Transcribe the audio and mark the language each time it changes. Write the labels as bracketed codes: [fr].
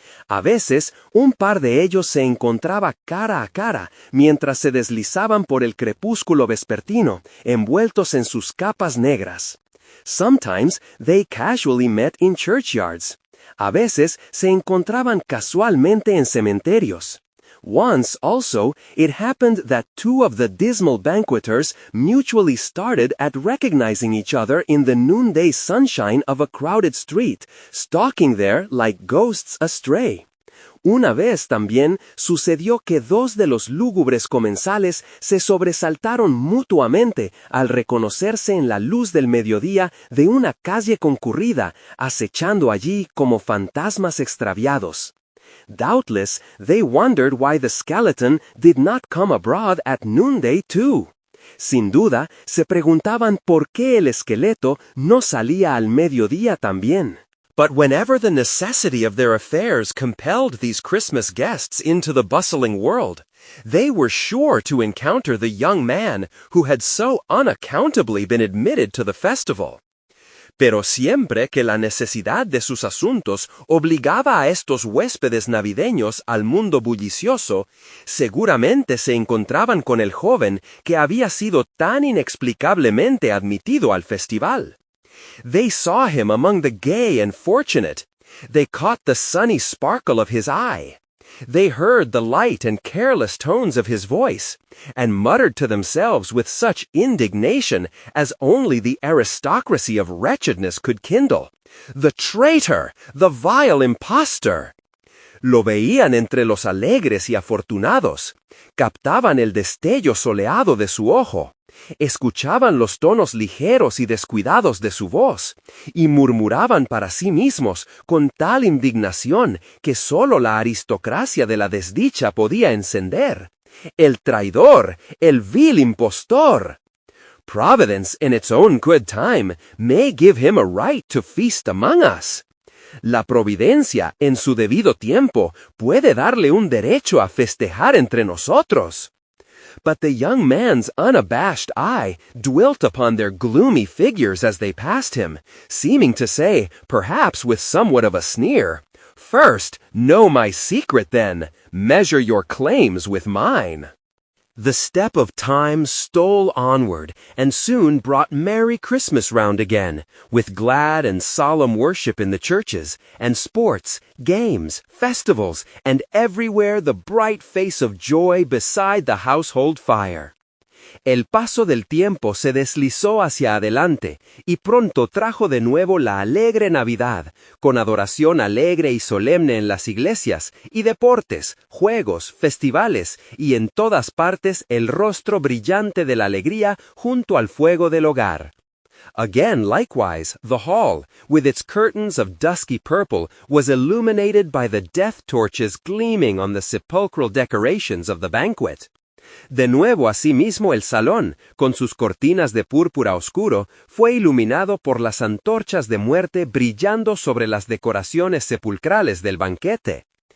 [es] A veces, un par de ellos se encontraba cara a cara mientras se deslizaban por el crepúsculo vespertino, envueltos en sus capas negras. [en] Sometimes they casually met in churchyards. [es] A veces se encontraban casualmente en cementerios. [en] Once, also, it happened that two of the dismal banqueters mutually started at recognizing each other in the noonday sunshine of a crowded street, stalking there like ghosts astray. [es] Una vez también sucedió que dos de los lúgubres comensales se sobresaltaron mutuamente al reconocerse en la luz del mediodía de una calle concurrida, acechando allí como fantasmas extraviados. [en] Doubtless, they wondered why the skeleton did not come abroad at noonday too. [es] Sin duda, se preguntaban por qué el esqueleto no salía al mediodía también. [en] But whenever the necessity of their affairs compelled these Christmas guests into the bustling world, they were sure to encounter the young man who had so unaccountably been admitted to the festival. [es] Pero siempre que la necesidad de sus asuntos obligaba a estos huéspedes navideños al mundo bullicioso, seguramente se encontraban con el joven que había sido tan inexplicablemente admitido al festival. [en] They saw him among the gay and fortunate. They caught the sunny sparkle of his eye. They heard the light and careless tones of his voice, and muttered to themselves with such indignation as only the aristocracy of wretchedness could kindle, "The traitor! The vile impostor!" [es] Lo veían entre los alegres y afortunados, captaban el destello soleado de su ojo, escuchaban los tonos ligeros y descuidados de su voz, y murmuraban para sí mismos con tal indignación que sólo la aristocracia de la desdicha podía encender. ¡El traidor! ¡El vil impostor! [en] Providence, in its own good time, may give him a right to feast among us. [es] La providencia, en su debido tiempo, puede darle un derecho a festejar entre nosotros. [en] But the young man's unabashed eye dwelt upon their gloomy figures as they passed him, seeming to say, perhaps with somewhat of a sneer, "First, know my secret then, measure your claims with mine." The step of time stole onward, and soon brought Merry Christmas round again, with glad and solemn worship in the churches, and sports, games, festivals, and everywhere the bright face of joy beside the household fire. [es] El paso del tiempo se deslizó hacia adelante, y pronto trajo de nuevo la alegre Navidad, con adoración alegre y solemne en las iglesias, y deportes, juegos, festivales, y en todas partes el rostro brillante de la alegría junto al fuego del hogar. [en] Again, likewise, the hall, with its curtains of dusky purple, was illuminated by the death torches gleaming on the sepulchral decorations of the banquet. [es] De nuevo asimismo el salón, con sus cortinas de púrpura oscuro, fue iluminado por las antorchas de muerte brillando sobre las decoraciones sepulcrales del banquete.